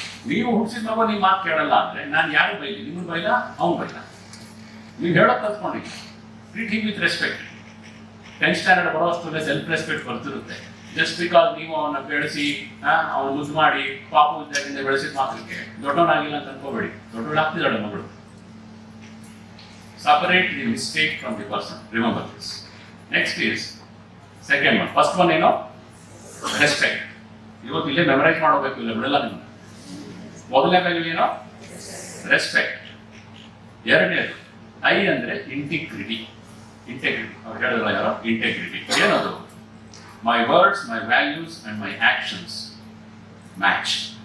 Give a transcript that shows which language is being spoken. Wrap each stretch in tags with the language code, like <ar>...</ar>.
<kn>ನೀವು ಹುಟ್ಟಿಸಿದ ಮಗ ನಿಮ್ಮ ಮಾತು ಕೇಳಲ್ಲ ಅಂದ್ರೆ ನಾನು ಯಾರು ಬೈಲಿ, ನಿಮ್ಮನ್ನು ಬೈಲ, ಅವ್ನು ಬೈಲ. ನೀವು ಹೇಳೋದು ಕಲ್ತ್ಕೊಂಡಿದ್ದೀವಿ.</kn> <en>Treat him with respect.</en> <kn>10th standard ಬರೋಷ್ಟಲ್ಲೇ self respect ಬರ್ತಿರುತ್ತೆ. Just because ನೀವು ಅವನ್ನ ಬೆಳೆಸಿ, ಅವನು ಮುದ್ದು ಮಾಡಿ ಪಾಪು ಇದ್ದಾಗಿಂದ ಬೆಳೆಸಿದ ಮಾತ್ರಕ್ಕೆ ದೊಡ್ಡವನಾಗಿಲ್ಲ ಅಂತ ಅನ್ಕೋಬೇಡಿ. ದೊಡ್ಡವಳಾಗ್ತಿದ್ದಾಳೆ ಮಗಳು.</kn> <en>Separate the mistake from the person. Remember this. Next is second one. First one</en> <kn>ಏನು?</kn> <en>Respect.</en> <kn>ಇವತ್ತು ಇಲ್ಲೇ ಮೆಮರೈಸ್ ಮಾಡಬೇಕು, ಇಲ್ಲ ಬಿಡಲ್ಲ ನಿಮ್ಗೆ. ಮೊದಲನೇ ವ್ಯಾಲ್ಯೂ ಏನು? ರೆಸ್ಪೆಕ್ಟ್. ಎರಡನೇದು ಐ ಅಂದ್ರೆ ಇಂಟಿಗ್ರಿಟಿ. ಅವ್ರು ಹೇಳಿದ್ರಲ್ಲ ಯಾರೋ, ಇಂಟೆಗ್ರಿಟಿ. ಏನದು?</kn> <en>My words, my values and my actions match.</en>